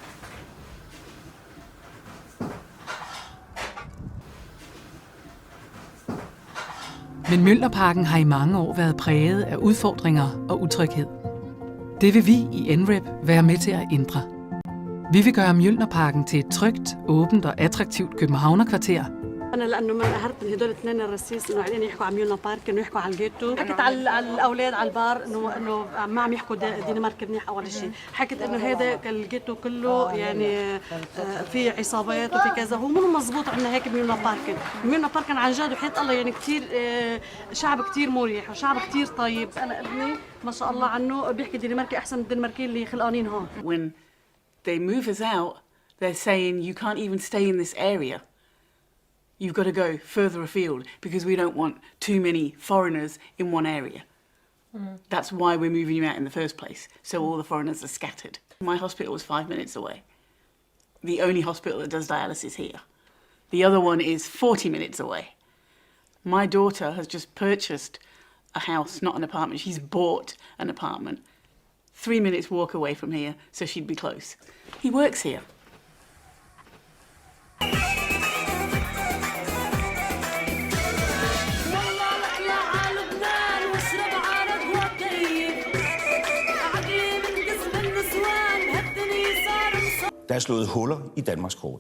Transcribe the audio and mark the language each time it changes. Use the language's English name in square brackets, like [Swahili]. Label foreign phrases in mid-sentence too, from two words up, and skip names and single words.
[Danish] Men Mjølnerparken har i mange år været præget af udfordringer og utryghed. Det vil vi i NREP være med til at ændre. Vi vil gøre Mjølnerparken til et trygt, åbent og attraktivt københavnerkvarter. [Arabic] أنا لأنه من قهرت من هدول الاثنين الرئيس إنه قاعدين يحكوا عن ميولنا بارك إنه يحكوا على الجيتو، حكيت على الأولاد على البار إنه ما عم يحكوا دنمارك منيح أول شيء، حكيت إنه هذا الجيتو كله يعني في عصابات وفي كذا، هو مو مزبوط عندنا هيك ميولنا بارك، ميولنا بارك عن جد وحياة الله يعني كثير شعب كثير مريح وشعب كثير طيب، أنا ابني ما شاء الله عنه بيحكي دنماركي أحسن من الدنماركيين اللي خلقانين هون. [English] When they move us out, they're saying you can't even stay in this area. You've got to go further afield because we don't want too many foreigners in one area. That's why we're moving you out in the first place, so all the foreigners are scattered. My hospital is 5 minutes away. The only hospital that does dialysis here. The other one is 40 minutes away. My daughter has just purchased a house, not an apartment. She's bought an apartment 3 minutes walk away from here, so she'd be close. He works here. [Danish] Der er slået huller i Danmarkskortet.